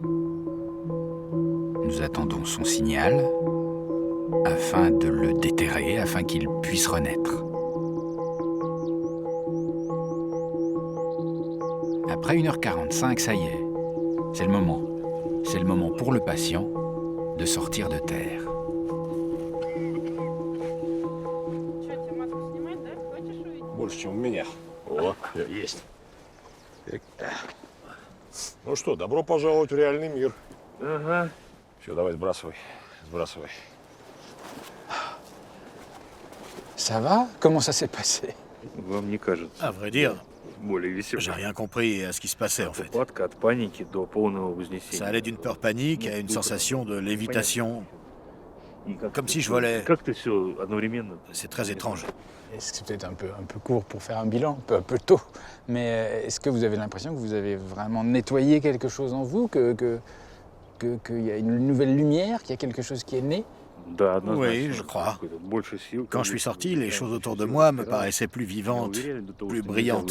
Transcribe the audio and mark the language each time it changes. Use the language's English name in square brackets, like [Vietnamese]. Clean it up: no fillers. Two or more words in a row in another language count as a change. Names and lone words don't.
[French] Nous attendons son signal afin de le déterrer, afin qu'il puisse renaître. Après 1h45, ça y est, c'est le moment. c'est le moment pour le patient de sortir de terre. [Russian] Больше, чем у меня. О, есть. Ну что, добро пожаловать в реальный мир. Ага. Все, давай, сбрасывай. Сбрасывай. [French] Ça va? Comment ça s'est passé? [Russian] Вам не кажется? [French] À vrai dire, [Russian] Более весело. [French] j'ai rien compris à ce qui se passait en fait. [Russian] Упадка от паники до полного вознесения. [French] Ça allait d'une peur panique à une sensation de lévitation, comme si je volais. [Russian] Как-то все одновременно. [French] C'est très étrange. C'est peut-être un peu court pour faire un bilan, un peu tôt. Mais est-ce que vous avez l'impression que vous avez vraiment nettoyé quelque chose en vous, qu'il y a une nouvelle lumière, qu'il y a quelque chose qui est né? Oui, je crois. Quand je suis sorti, les choses autour de moi me paraissaient plus vivantes, plus brillantes.